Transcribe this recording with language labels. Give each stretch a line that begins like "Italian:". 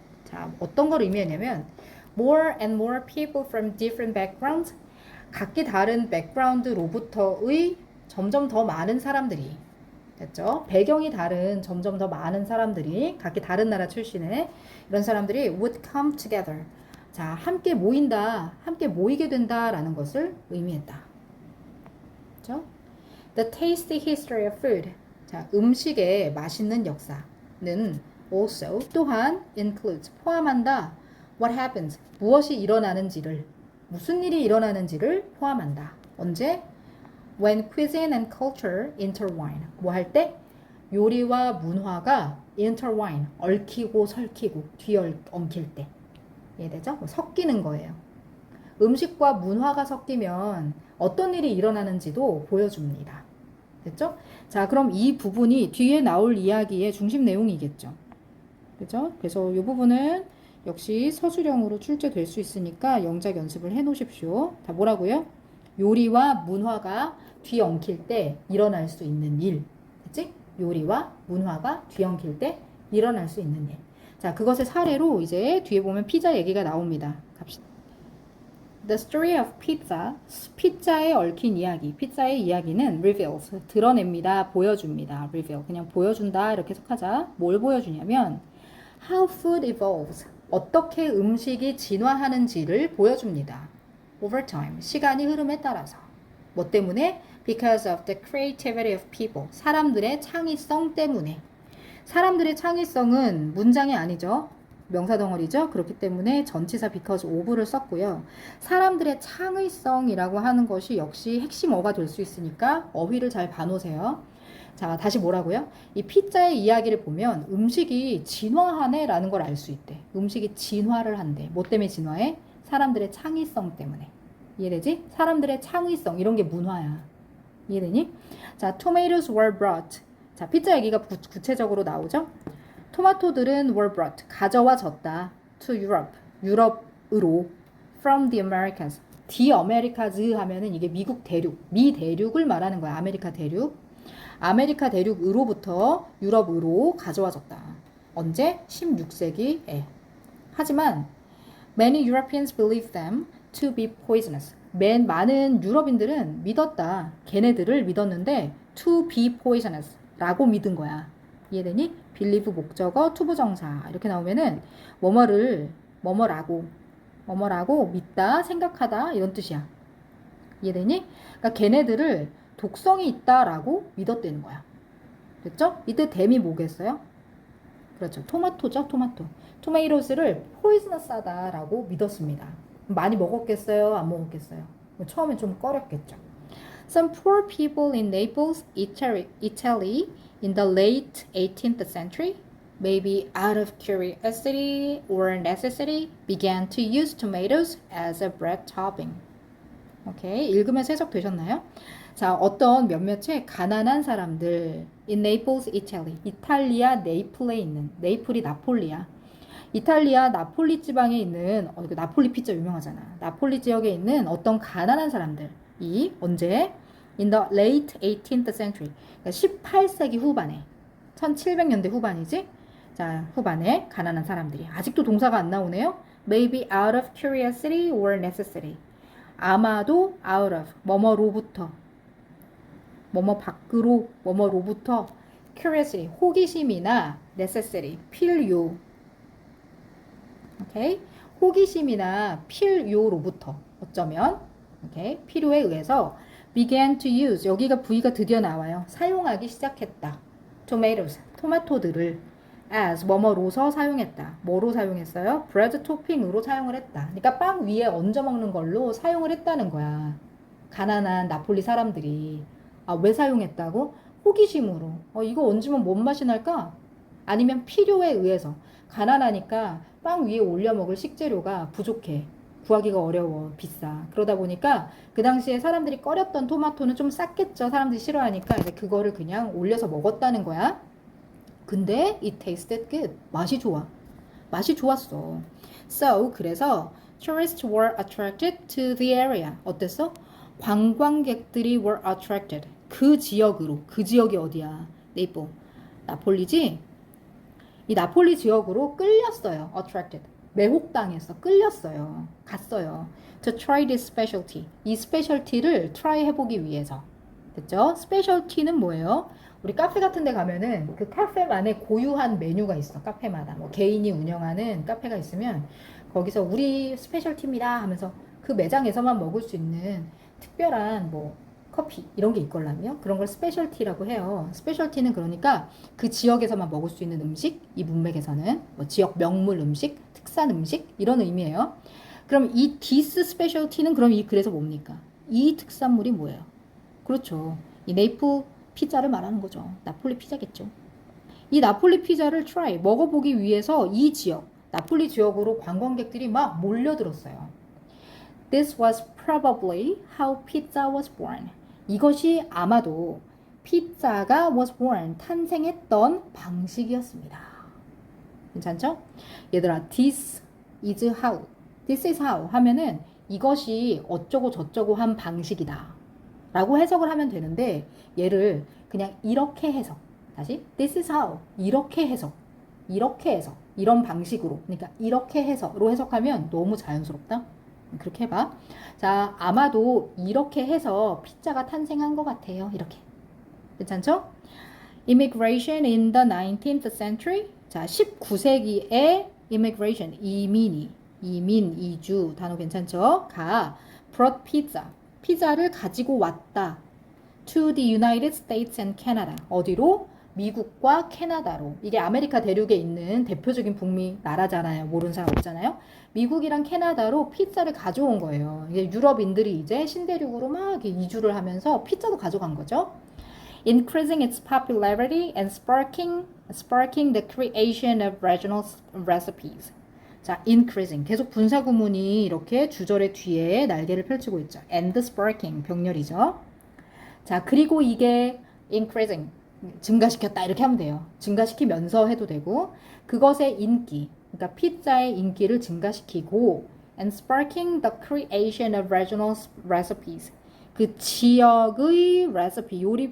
Korean: 자, 어떤 걸 의미했냐면
English: more and more people from different backgrounds,
Korean: 각기 다른 백그라운드로부터의 점점 더 많은 사람들이, 됐죠? 배경이 다른 점점 더 많은 사람들이, 각기 다른 나라 출신의 이런 사람들이
English: would come together.
Korean: 자, 함께 모인다, 함께 모이게 된다라는 것을 의미했다. 그렇죠?
English: The tasty history of food.
Korean: 자, 음식의 맛있는 역사는 also 또한 includes 포함한다.
English: What happens?
Korean: 무엇이 일어나는지를, 무슨 일이 일어나는지를 포함한다. 언제?
English: When cuisine and culture intertwine.
Korean: 뭐 할 때? 요리와 문화가 intertwine, 얽히고 설키고 뒤엉킬 때. 이해되죠? 뭐 섞이는 거예요. 음식과 문화가 섞이면 어떤 일이 일어나는지도 보여줍니다. 됐죠? 자, 그럼 이 부분이 뒤에 나올 이야기의 중심 내용이겠죠. 그죠? 그래서 이 부분은 역시 서술형으로 출제될 수 있으니까 영작 연습을 해 놓으십시오. 다 뭐라고요? 요리와 문화가 뒤엉킬 때 일어날 수 있는 일. 그치? 요리와 문화가 뒤엉킬 때 일어날 수 있는 일. 자, 그것의 사례로 이제 뒤에 보면 피자 얘기가 나옵니다. 갑시다.
English: The story of pizza,
Korean: 피자에 얽힌 이야기, 피자의 이야기는 reveals, 드러냅니다, 보여줍니다. reveal, 그냥 보여준다 이렇게 해석하자. 뭘 보여주냐면
English: how food evolves,
Korean: 어떻게 음식이 진화하는지를 보여줍니다.
English: over time,
Korean: 시간이 흐름에 따라서. 뭐 때문에?
English: Because of the creativity of people,
Korean: 사람들의 창의성 때문에. 사람들의 창의성은 문장이 아니죠. 명사덩어리죠. 그렇기 때문에 전치사 because of를 썼고요. 사람들의 창의성이라고 하는 것이 역시 핵심어가 될 수 있으니까 어휘를 잘 봐놓으세요. 자, 다시 뭐라고요? 이 피자의 이야기를 보면 음식이 진화하네 라는 걸 알 수 있대. 음식이 진화를 한대. 뭐 때문에 진화해? 사람들의 창의성 때문에. 이해되지? 사람들의 창의성, 이런 게 문화야. 이해되니?
English: 자, tomatoes were brought.
Korean: 자, 피자 얘기가 구체적으로 나오죠? 토마토들은 were brought, 가져와졌다.
English: to Europe, 유럽으로. from the Americas.
Korean: the Americas 하면은 이게 미국 대륙, 미 대륙을 말하는 거야. 아메리카 대륙. 아메리카 대륙으로부터 유럽으로 가져와졌다. 언제? 16세기에. 하지만
English: many Europeans believe them to be poisonous.
Korean: 많은 유럽인들은 믿었다. 걔네들을 믿었는데
English: to be poisonous
Korean: 라고 믿은 거야. 이해되니? believe 목적어 투부정사 이렇게 나오면은 뭐뭐라고 믿다 생각하다 이런 뜻이야. 이해되니? 그러니까 걔네들을 독성이 있다라고 믿었다는 거야. 됐죠? 이때 댐이 뭐겠어요? 그렇죠. 토마토죠. 토마토스를 포이즈너스하다라고 믿었습니다. 많이 먹었겠어요? 안 먹었겠어요? 처음엔 좀 꺼렸겠죠.
English: Some poor people in Naples, Italy in the late 18th century, maybe out of curiosity or necessity, began to use tomatoes as a bread topping.
Korean: 오케이, 읽으면서 해석되셨나요? 자, 어떤 몇몇의 가난한 사람들 in Naples, Italy. 이탈리아 네이플에 있는, 네이플이 나폴리야. 이탈리아 나폴리 지방에 있는 나폴리 피자 유명하잖아. 나폴리 지역에 있는 어떤 가난한 사람들이 언제?
English: In the late 18th century.
Korean: 그러니까 18세기 후반에 1700년대 후반이지? 자, 후반에 가난한 사람들이 아직도 동사가 안 나오네요.
English: Maybe out of curiosity or necessity.
Korean: 아마도 out of 뭐뭐로부터 뭐뭐 밖으로 뭐뭐로부터 curiosity 호기심이나 necessity 필요 오케이 호기심이나 필요로부터 어쩌면 오케이 필요에 의해서
English: began to use
Korean: 여기가 V가 드디어 나와요. 사용하기 시작했다. tomatoes 토마토들을 as 뭐뭐로서 사용했다. 뭐로 사용했어요? bread topping으로 사용을 했다. 그러니까 빵 위에 얹어 먹는 걸로 사용을 했다는 거야. 가난한 나폴리 사람들이 왜 사용했다고? 호기심으로. 이거 얹으면 뭔 맛이 날까? 아니면 필요에 의해서 가난하니까 빵 위에 올려 먹을 식재료가 부족해. 구하기가 어려워. 비싸. 그러다 보니까 그 당시에 사람들이 꺼렸던 토마토는 좀 쌌겠죠. 사람들이 싫어하니까 이제 그거를 그냥 올려서 먹었다는 거야. 근데
English: it tasted good.
Korean: 맛이 좋아. 맛이 좋았어.
English: So
Korean: 그래서
English: tourists were attracted to the area.
Korean: 어땠어? 관광객들이
English: were attracted.
Korean: 그 지역으로. 그 지역이 어디야? 네이플. 나폴리지? 이 나폴리 지역으로 끌렸어요. attracted. 매혹당했어. 끌렸어요. 갔어요.
English: To try this specialty.
Korean: 이 스페셜티를 try 해보기 위해서. 됐죠? 스페셜티는 뭐예요? 우리 카페 같은 데 가면은 그 카페만의 고유한 메뉴가 있어. 카페마다. 뭐 개인이 운영하는 카페가 있으면 거기서 우리 스페셜티입니다 하면서 그 매장에서만 먹을 수 있는 특별한 뭐 커피 이런 게 있걸라며 그런 걸 스페셜티라고 해요. 스페셜티는 그러니까 그 지역에서만 먹을 수 있는 음식, 이 문맥에서는 뭐 지역 명물 음식, 특산 음식 이런 의미예요. 그럼 이 디스 스페셜티는 그럼 그래서 뭡니까? 이 특산물이 뭐예요? 그렇죠. 이 네이플 피자를 말하는 거죠. 나폴리 피자겠죠. 이 나폴리 피자를 try 먹어보기 위해서 이 지역 나폴리 지역으로 관광객들이 막 몰려들었어요.
English: This was probably how pizza was born.
Korean: 이것이 아마도 피자가 was born 탄생했던 방식이었습니다. 괜찮죠?
English: 얘들아, this is how. This is how
Korean: 하면은 이것이 어쩌고 저쩌고 한 방식이다. 라고 해석을 하면 되는데 얘를 그냥 이렇게 해석.
English: 다시 this is how.
Korean: 이렇게 해석. 이런 방식으로. 그러니까 이렇게 해서로 해석하면 너무 자연스럽다. 그렇게 해봐. 자, 아마도 이렇게 해서 피자가 탄생한 것 같아요. 이렇게. 괜찮죠?
English: Immigration in the 19th century.
Korean: 자, 19세기에 immigration, 이민, 이주 단어 괜찮죠?
English: brought pizza.
Korean: 피자를 가지고 왔다.
English: To the United States and Canada.
Korean: 어디로? 미국과 캐나다로. 이게 아메리카 대륙에 있는 대표적인 북미 나라잖아요. 모르는 사람 없잖아요. 미국이랑 캐나다로 피자를 가져온 거예요. 이게 유럽인들이 이제 신대륙으로 막 이주를 하면서 피자도 가져간 거죠.
English: Increasing its popularity and sparking the creation of regional recipes. 자, increasing.
Korean: 계속 분사 구문이 이렇게 주절의 뒤에 날개를 펼치고 있죠.
English: and sparking.
Korean: 병렬이죠. 자, 그리고 이게 increasing. 증가시켰다 이렇게 하면 돼요. 증가시키면서 해도 되고 그것의 인기, 그러니까 피자의 인기를 증가시키고
English: and sparking the creation of regional recipes.
Korean: 그 지역의 레시피,